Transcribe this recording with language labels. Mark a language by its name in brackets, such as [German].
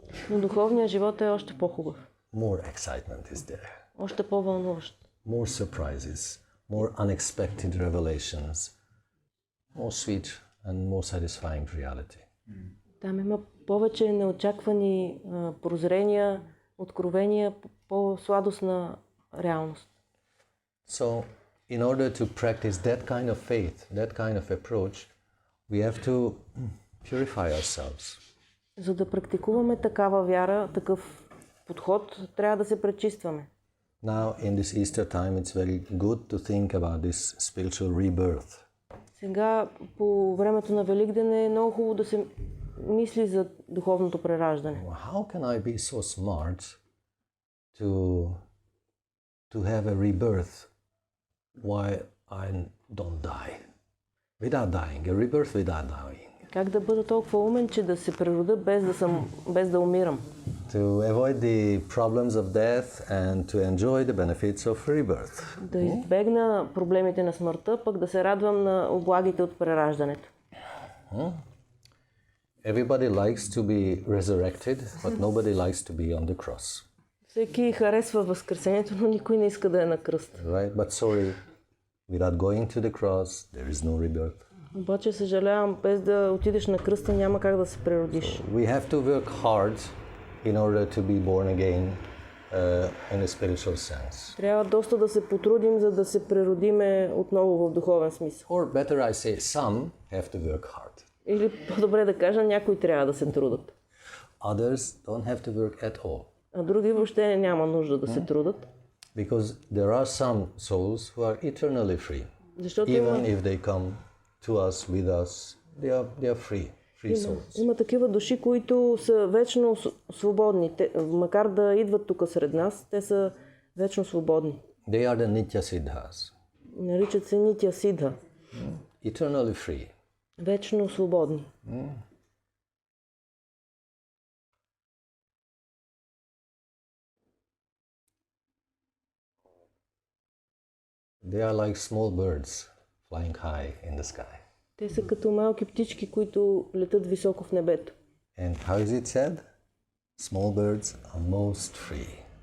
[Bulgarian] Но духовният живот е още по-хубав. [English] More excitement is there. [Bulgarian] Още по-вълнуващ. [English] More surprises, more unexpected revelations, more sweet and more satisfying reality. [Bulgarian] Там има повече неочаквани прозрения, откровения, по-сладостна реалност. [English] So, in order to practice that kind of faith, that kind of approach, we have to purify ourselves. [Bulgarian] За да практикуваме такава вяра, такъв подход, трябва да се пречистваме. [English] Now, in this Easter time, it's very good to think about this spiritual rebirth. [Bulgarian] Сега, по времето на Великден е много хубаво да се мисли за духовното прераждане. [English] How can I be so smart to have a rebirth why I don't die? Without dying, a rebirth without dying. [Bulgarian] Как да бъда толкова умен, че да се прерода без да умирам? [English] To avoid the problems of death and to enjoy the benefits of rebirth. [Bulgarian] Да избегна проблемите на смъртта, пък да се радвам на облагите от прераждането. [English] Everybody likes to be resurrected, but nobody likes to be on the cross. [Bulgarian] Всеки харесва възкресението, но никой не иска да е на кръст. [English] Right? But sorry, without going to the cross, there is no rebirth. [Bulgarian] Обаче съжалявам, без да отидеш на кръста няма как да се преродиш. [English] We have to work hard in order to be born again in a spiritual sense. [Bulgarian] Трябва доста да се потрудим, за да се преродиме отново в духовен смисъл. [English] Or better I say, some have to work hard. [Bulgarian] Или по-добре да кажа, някои трябва да се трудат. [English] Others don't have to work at all. [Bulgarian] А други въобще няма нужда да се трудат. [English] Because there are some souls who are eternally free. [Bulgarian] Защото [English] Even if they come to us, with us, they are free souls. [Bulgarian] Има такива души, които са вечно свободни. Макар да идват тук сред нас, те са вечно свободни. [English] They are the Nitya Siddhas. [Bulgarian] Наричат се Нитя Сидха. [English] Eternally free. [Bulgarian] Вечно свободни. [English] They are like small birds flying high in the sky. [Bulgarian] Те са като малки птички, които летат високо в небето. [English] And how is it said? Small birds are most free.